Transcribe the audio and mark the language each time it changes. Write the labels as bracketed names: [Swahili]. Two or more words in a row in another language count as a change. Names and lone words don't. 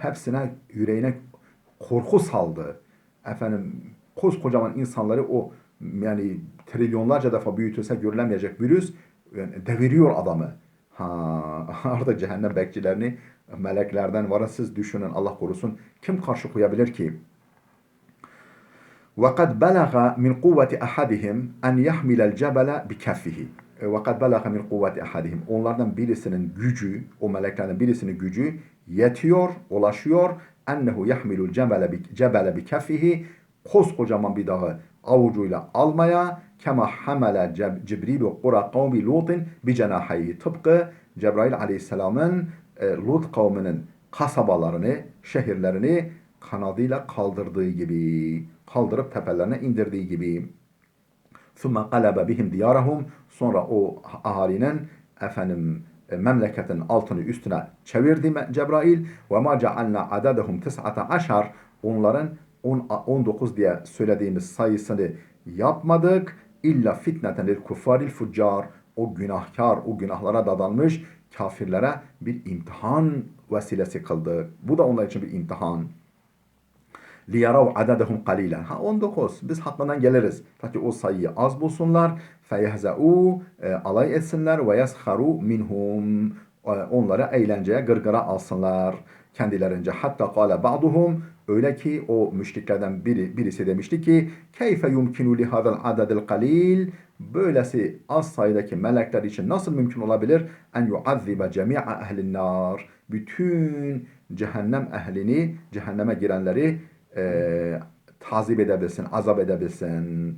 [Turkish] Hepsine, yüreğine korku saldı. Efendim koskocaman insanları, o yani trilyonlarca defa büyütülse görülemeyecek virüs yani deviriyor adamı. Artık cehennem bekçilerini meleklerden var, siz düşünün, Allah korusun. Kim karşı koyabilir ki? [Arabic] وَقَدْ بَلَغَ مِنْ قُوَّةِ أَحَدِهِمْ أَنْ يَحْمِلَ الْجَبَلَ بِكَفِّهِ. وَقَدْ بَلَغَ مِنْ قُوَّةِ أَحَدِهِمْ, [Turkish] onlardan birisinin gücü, o meleklerden birisinin gücü yetiyor, ulaşıyor. [Arabic] اَنَّهُ يَحْمِلُ الْجَبَلَ بِكَفِّهِ, [Turkish] koskocaman bir dağı avucuyla almaya. [Arabic] كَمَا حَمَلَ جِبْرِيلُ قُرَى قَوْمِ لُوطٍ بِجَنَاحَيْهِ, [Turkish] tıpkı Cebrail aleyhisselamın Lut kavminin kasabalarını, şehirlerini kanadıyla kaldırdığı gibi, kaldırıp tepelerine indirdiği gibi. [Arabic] ثُمَّ قَلَبَ بِهِمْ دِيَارَهُمْ, [Turkish] sonra o ahalinin efendim memleketin altını üstüne çevirdi Cebrail. [Arabic] وَمَا جَعَلْنَا عَدَدَهُمْ 19, [Turkish] onların 19 diye söylediğimiz sayısını yapmadık. [Arabic] إلا فتنة للكفار الفجار, [Turkish] o günahkar, o günahlara dadanmış kafirlere bir imtihan vesilesi kıldık. Bu da onlar için bir imtihan. [Arabic] لِيَرَوْ عَدَدَهُمْ قَلِيلًا. 19. [Turkish] Biz hakkından geliriz. Ta ki o sayıyı az bulsunlar. فَيَهْزَعُوا, alay etsinler. [Arabic] ويسخروا منهم, [Turkish] onları eğlenceye, gırgıra alsınlar kendilerince. Hatta [Arabic] قال بعضهم, [Turkish] öyle ki o müşriklerden birisi demişti ki [Arabic] كيف يمكن لهذا العدد القليل, [Turkish] böylesi az sayıdaki melekler için nasıl mümkün olabilir [Arabic] أن يعذب جميع أهل النار, [Turkish] bütün cehennem ehlini, cehenneme girenleri tazip edebilsin, azap edebilsin.